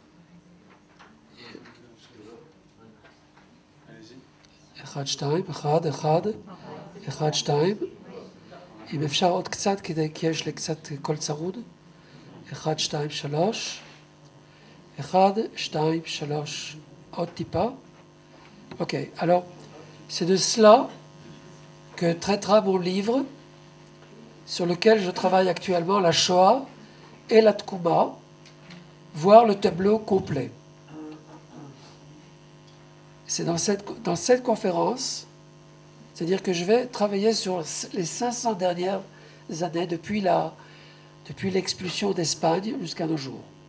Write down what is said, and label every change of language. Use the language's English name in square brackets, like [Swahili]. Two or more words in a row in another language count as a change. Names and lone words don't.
[Hebrew] אחד, שתיים, אחד, אחד. אחד, שתיים. אם אפשר עוד קצת, כי יש לי קצת קול צרוד. 1, 2, 3. אחד, שתיים, שלוש, אותיפה. [French] Ok, alors c'est de cela que traitera mon livre sur lequel je travaille actuellement, la Shoah et la Tkouma, voir le tableau complet. C'est dans cette conférence, c'est-à-dire que je vais travailler sur les 500 dernières années depuis l'expulsion d'Espagne jusqu'à nos jours.